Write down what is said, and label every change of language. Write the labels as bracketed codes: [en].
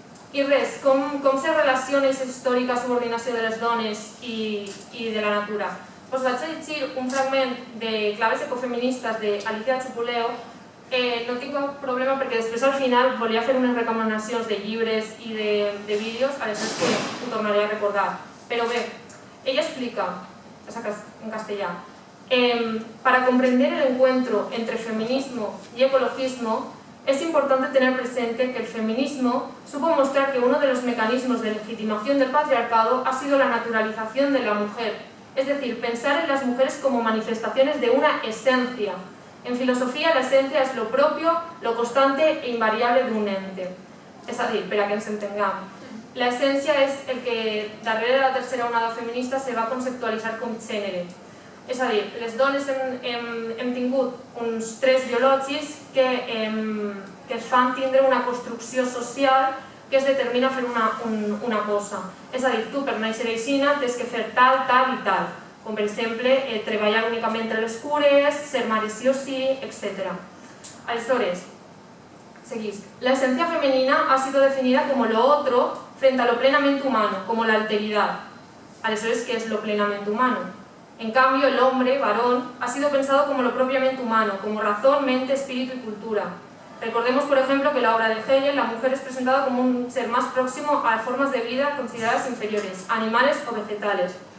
[ca] I res, com se relaciona aquesta històrica subordinació de les dones i de la natura? Vaig a llegir un fragment de Claves ecofeministes d'Alicia Chipuleo no tinc cap problema perquè després al final volia fer unes recomanacions de llibres i de vídeos, aleshores que ho tornaré a recordar. Pero bé, ella explica, en castellà, [es] para comprender el encuentro entre feminismo y ecologismo es importante tener presente que el feminismo supo mostrar que uno de los mecanismos de legitimación del patriarcado ha sido la naturalización de la mujer, es decir, pensar en las mujeres como manifestaciones de una esencia. En filosofía, la esencia es lo propio, lo constante e invariable d'un ente. [ca] És a dir, per a que ens entenguem, la essència és el que darrere de la tercera onada feminista se va conceptualitzar com gènere. És a dir, les dones hem tingut uns trets biològics que es fan tindre una construcció social que es determina fer una cosa. És a dir, tu per néixer aixina tens que fer tal, tal i tal. Com per exemple, treballar únicament entre les cures, ser mare sí o sí, etc. Aleshores, seguís. [es] La esencia femenina ha sido definida como lo otro frente a lo plenamente humano, como la alteridad. Aleshores, ¿qué es lo plenamente humano? En cambio, el hombre, varón, ha sido pensado como lo propiamente humano, como razón, mente, espíritu y cultura. Recordemos, por ejemplo, que en la obra de Hegel la mujer es presentada como un ser más próximo a formas de vida consideradas inferiores, animales o vegetales.